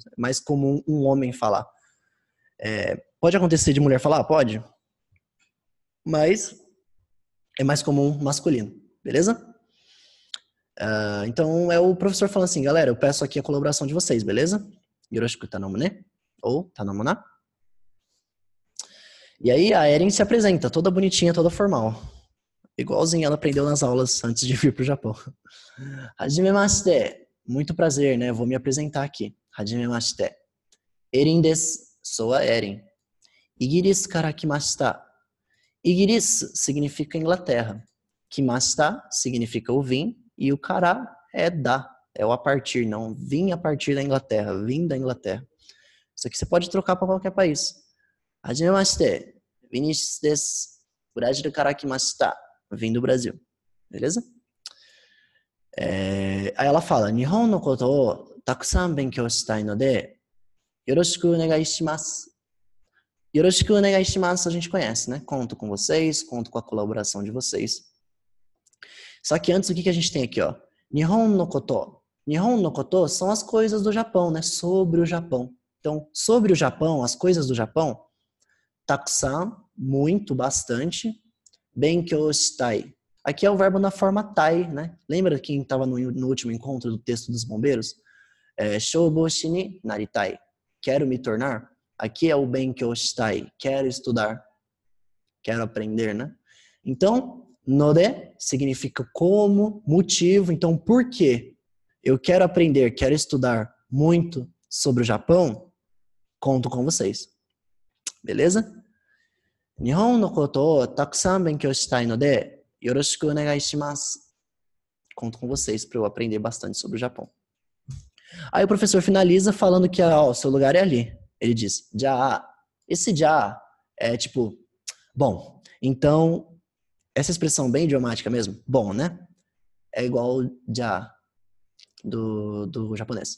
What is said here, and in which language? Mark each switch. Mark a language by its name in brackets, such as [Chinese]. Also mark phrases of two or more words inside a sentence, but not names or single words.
[Portuguese] É mais comum um homem falar. Pode acontecer de mulher falar? Pode. Mas é mais comum masculino. Beleza? Então é o professor falando assim: galera, eu peço aqui a colaboração de vocês, beleza? [Japanese] よろしく頼むね？ Ou 頼むな? [Portuguese] E aí a Erin se apresenta, toda bonitinha, toda formal. Igualzinho ela aprendeu nas aulas antes de vir pro Japão. Hajimemashite. Muito prazer, né? Vou me apresentar aqui. Hajimemashite. [Japanese] エリンです. [Portuguese] Sou a Erin. [Japanese] イギリスから来ました. [Portuguese] Igiris significa Inglaterra. Kimashita significa o vim. E o kara é da. É o a partir, não. Vim a partir da Inglaterra. Vim da Inglaterra. Isso aqui você pode trocar para qualquer país. [Japanese] はじめまして、Viniciusです。Brasilから来ました. [Portuguese] Vim do Brasil. Beleza? Aí ela fala: [Japanese] 日本のことをたくさん勉強したいのでよろしくお願いします. よろしくお願いします [Portuguese] a gente conhece, né? Conto com vocês, conto com a colaboração de vocês. Só que antes, o que a gente tem aqui, ó? [Japanese] 日本のこと. 日本のこと [Portuguese] são as coisas do Japão, né? Sobre o Japão. Então, sobre o Japão, as coisas do Japão, takusan, muito, bastante, [Japanese] 勉強したい. [Portuguese] Aqui é o verbo na forma tai, né? Lembra quem estava no último encontro do texto dos bombeiros? [Japanese] 消防士になりたい. [Portuguese] Quero me tornar. Aqui é o [Japanese] 勉強したい. [Portuguese] Quero estudar. Quero aprender, né? Então, node significa como, motivo. Então, por quê? Eu quero aprender, quero estudar muito sobre o Japão. Conto com vocês. Beleza? [Japanese] 日本のことをたくさん勉強したいのでよろしくお願いします. [Portuguese] Conto com vocês para eu aprender bastante sobre o Japão. Aí o professor finaliza falando que o seu lugar é ali. Ele diz, já. Esse já é tipo, bom. Então, essa expressão bem idiomática mesmo, bom, né? É igual já do japonês.